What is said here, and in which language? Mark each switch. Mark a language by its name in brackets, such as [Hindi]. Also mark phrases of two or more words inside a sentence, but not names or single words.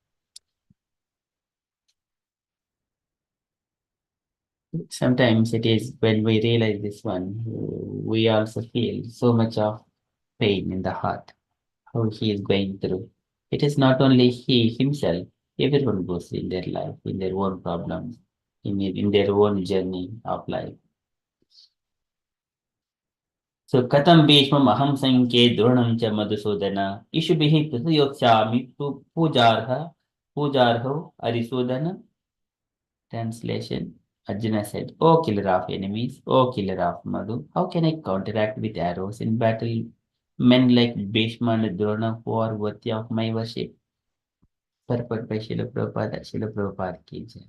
[English] Sometimes it is when we realize this one, we also feel so much of pain in the heart, how he is going through. It is not only he himself, everyone goes in their life, in their own problems, in their own journey of life. [Sanskrit] So Katam Bhishmam Aham Sanke Dronam cha Madhusudana Ishubihi Prasayokshami Pujarho Arisudana. [English] Translation. Arjuna said, O killer of enemies, O killer of Madhu, how can I counteract with arrows in battle men like Bhishma and Drona who are worthy of my worship? Purport by Srila Prabhupada, Srila Prabhupada [Hindi] ki jai.